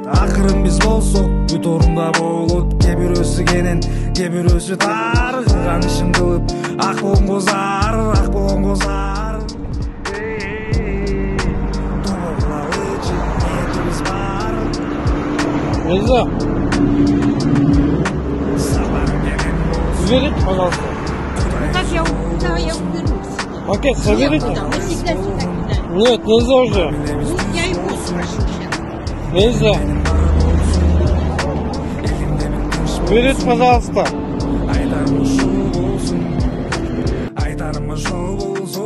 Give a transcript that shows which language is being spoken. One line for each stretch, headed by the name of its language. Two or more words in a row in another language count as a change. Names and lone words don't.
Kyrgyz: Акырын биз болсок, бүт орунда болот. Кээ бирөөсү кенен, кээ бирөөсү тар. Кылган ишин кылып, ак болгонго зар, ак болгонго зар. Тобогулабы ниетибиз бар. Эльза, Сабарың кенен болсун.
Russian: уберите, пожалуйста. Ну как я уберусь? Пакет соберите. Некуда, мы всегда сюда кидаем. Нет, нельзя уже. Ну, я его спрошу сейчас. Нельзя. Уберите, пожалуйста.
Kyrgyz: Айтарым ушул болсун, айтарым ошол болсун.